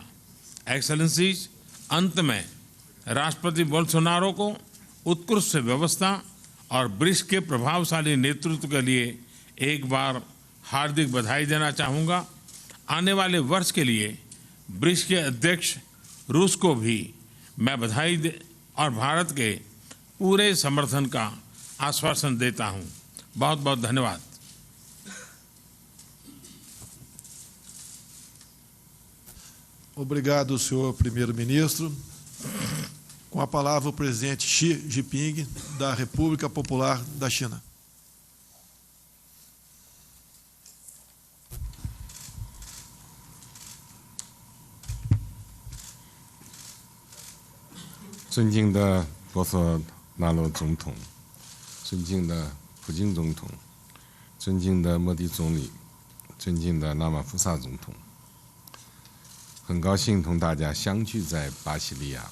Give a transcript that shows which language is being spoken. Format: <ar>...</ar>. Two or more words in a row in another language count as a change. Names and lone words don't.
<hi>एक्सेलेंसीज, अंत में राष्ट्रपति बोल्सोनारो को उत्कृष्ट व्यवस्था और ब्रिक्स के प्रभावशाली नेतृत्व के लिए एक बार हार्दिक बधाई देना चाहूँगा। आने वाले वर्ष के लिए ब्रिक्स के अध्यक्ष रूस को भी मैं बधाई और भारत के पूरे समर्थन का आश्वासन देता हूँ। बहुत बहुत धन्यवाद।</hi> <pt>Obrigado, senhor primeiro-ministro. Com a palavra o presidente Xi Jinping, da República Popular da China.</pt> <zh>尊敬的波索纳罗总统，尊敬的普京总统，尊敬的莫迪总理，尊敬的拉马福萨总统，很高兴同大家相聚在巴西利亚。</zh>